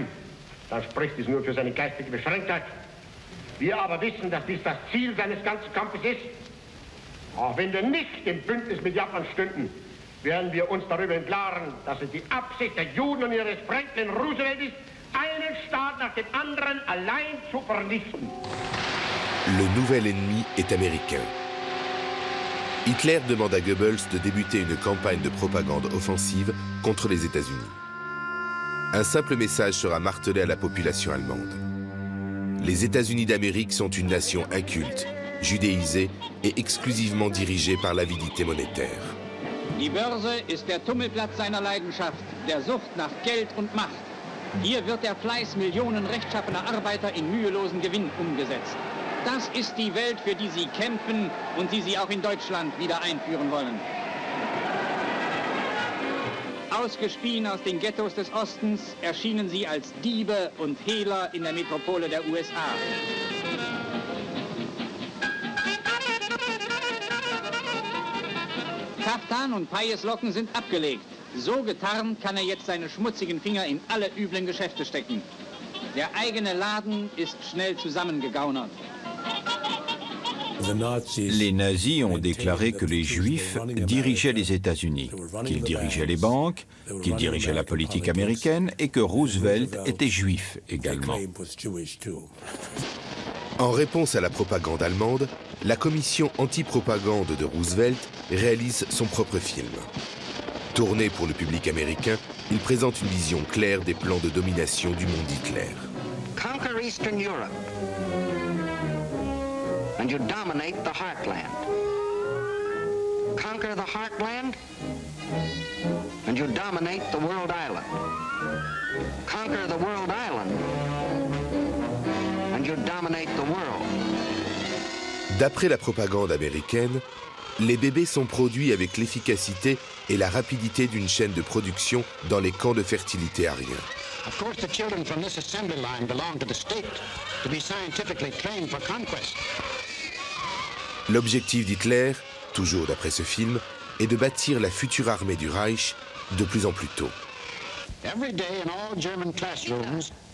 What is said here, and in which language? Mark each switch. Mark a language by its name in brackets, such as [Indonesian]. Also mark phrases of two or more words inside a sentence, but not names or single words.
[German] Dann spricht es nur für seine geistige Beschränktheit. Wir aber wissen, dass dies das Ziel seines ganzen Kampfes ist. Auch wenn wir nicht im Bündnis mit Japan stünden, werden wir uns darüber im Klaren, dass es die Absicht der Juden und ihres Franklin Roosevelt ist, einen Staat nach dem anderen allein zu vernichten. [French] Le nouvel ennemi est américain. Hitler demande à Goebbels de débuter une campagne de propagande offensive contre les États-Unis. Un simple message sera martelé à la population allemande. Les États-Unis d'Amérique sont une nation inculte, judéisée et exclusivement dirigée par l'avidité monétaire. [German] Die Börse ist der Tummelplatz seiner Leidenschaft, der Sucht nach Geld und Macht. Hier wird der Fleiß Millionen rechtschaffener Arbeiter in mühelosen Gewinn umgesetzt. Das ist die Welt, für die Sie kämpfen und die Sie auch in Deutschland wieder einführen wollen. Ausgespien aus den Ghettos des Ostens erschienen Sie als Diebe und Hehler in der Metropole der USA. Kaftan und Pajeslocken sind abgelegt. So getarnt kann er jetzt seine schmutzigen Finger in alle üblen Geschäfte stecken. Der eigene Laden ist schnell zusammengegaunert. [French] Les nazis ont déclaré que les Juifs dirigeaient les États-Unis, qu'ils dirigeaient les banques, qu'ils dirigeaient la politique américaine et que Roosevelt était juif également. En réponse à la propagande allemande, la commission anti-propagande de Roosevelt réalise son propre film. Tourné pour le public américain, il présente une vision claire des plans de domination du monde Hitler. [English] Conquer Eastern Europe, and you dominate the heartland. Conquer the heartland, and you dominate the world island. Conquer the world island, and you dominate the world. [French] D'après la propagande américaine, les bébés sont produits avec l'efficacité et la rapidité d'une chaîne de production dans les camps de fertilité ariens. [English] Of course, the children from this assembly line belong to the state to be scientifically trained for conquest. [French] L'objectif d'Hitler, toujours d'après ce film, est de bâtir la future armée du Reich de plus en plus tôt. [English] Every day in all German classrooms,